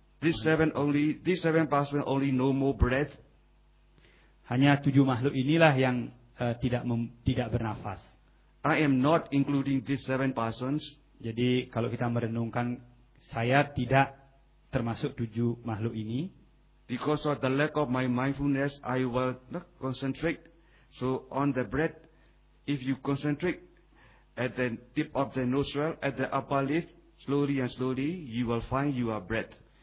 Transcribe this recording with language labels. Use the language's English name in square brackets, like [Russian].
[English] These seven pastimes only know more breath. [Indonesian] Hanya tujuh makhluk inilah yang tidak bernafas. [English] I am not including these seven persons. [Indonesian] Jadi kalau kita merenungkan, saya tidak termasuk tujuh makhluk ini. [English] Because of the lack of my mindfulness, I will not concentrate. So on the breath, if you concentrate at the tip of the nostril, at the upper lip, slowly, you will find your breath.